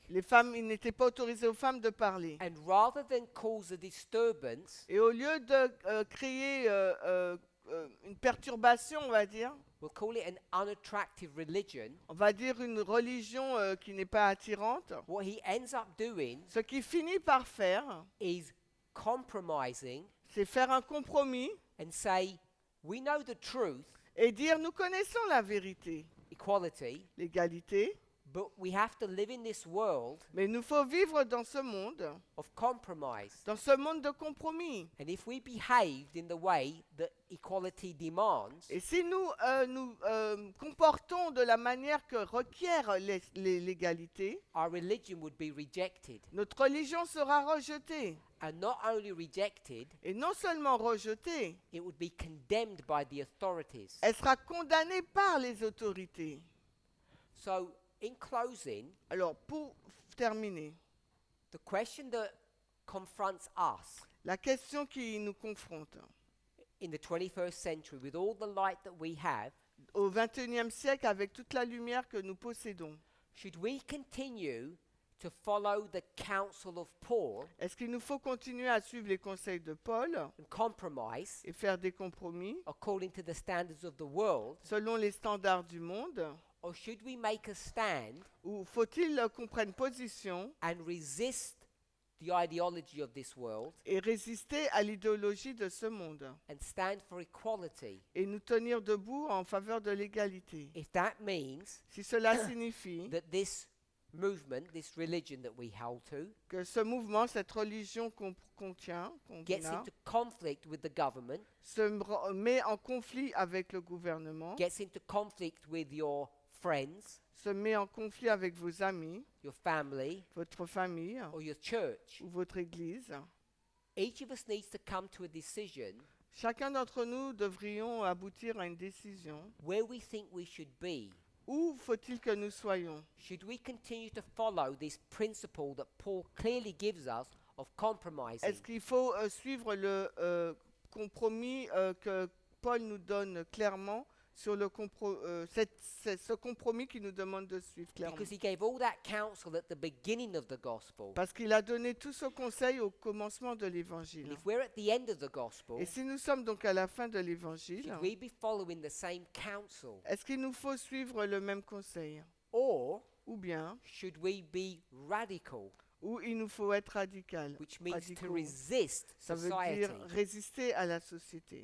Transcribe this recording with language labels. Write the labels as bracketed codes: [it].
[fr] Les femmes, il n'était pas autorisé aux femmes de parler. [en] And rather than cause a disturbance, [fr] Et au lieu de créer une perturbation, on va dire [en] we'll call it an unattractive religion, [fr] une religion qui n'est pas attirante, [en] what he ends up doing [fr] ce qu'il finit par faire, [en] is compromising [fr] c'est faire un compromis [en] and say, we know the truth, [fr] et dire nous connaissons la vérité, [en] equality, [fr] l'égalité, [en] but we have to live in this world [fr] mais il nous faut vivre dans ce monde de compromis. [en] And if we behaved in the way that equality demands, [fr] Et si nous nous comportons de la manière que requiert l'égalité, [en] our religion would be rejected. [fr] notre religion sera rejetée. [en] And not only rejected, [fr] Et non seulement rejetée, [en] it would be condemned by the authorities. [fr] elle sera condamnée par les autorités. [en] So, in closing, [fr] Alors, pour terminer, [en] the question that confronts us [fr] la question qui nous confronte [en] in the 21st century, with all the light that we have, [fr] au XXIe siècle avec toute la lumière que nous possédons, [en] should we continue to follow the counsel of Paul [fr] Est-ce qu'il nous faut continuer à suivre les conseils de Paul [en] and compromise [fr] et faire des compromis [en] according to the standards of the world, [fr] selon les standards du monde? [en] or should we make a stand [fr] Ou faut-il qu'on prenne position [en] and resist the ideology of this world [fr] et résister à l'idéologie de ce monde [en] and stand for equality? [fr] et nous tenir debout en faveur de l'égalité? [en] If that means [fr] Si cela signifie [en] that this movement, this religion that we hold to, [fr] que ce mouvement, cette religion qu'on [en] gets a, into conflict with the government, [fr] met en conflit avec le gouvernement, [en] gets into conflict with your friends, [fr] se met en conflit avec vos amis, [en] your family, [fr] votre famille [en] or your church, [fr] ou votre église, [en] each of us needs to come to a decision [fr] chacun d'entre nous devrions aboutir à une décision. [en] where we think we should be. [fr] Où faut-il que nous soyons? [en] Should we continue to follow this principle that Paul clearly gives us of compromising? [fr] Est-ce qu'il faut suivre le compromis que Paul nous donne clairement sur ce compromis qu'il nous demande de suivre clairement? [en] Because he gave all that counsel at the beginning of the gospel. [fr] Parce qu'il a donné tout ce conseil au commencement de [en] And [fr] l'évangile. [en] if we're at the end of the gospel, [fr] Et si nous sommes donc à la fin de l'évangile, [en] should we be following the same counsel? [fr] est-ce qu'il nous faut suivre le même conseil? [en] Or [fr] Ou bien, [en] should we be radical, [fr] ou il nous faut être radical? [en] which means to [fr] Radicaux. [en] resist [fr] Ça veut [en] society, [fr] dire résister à la société.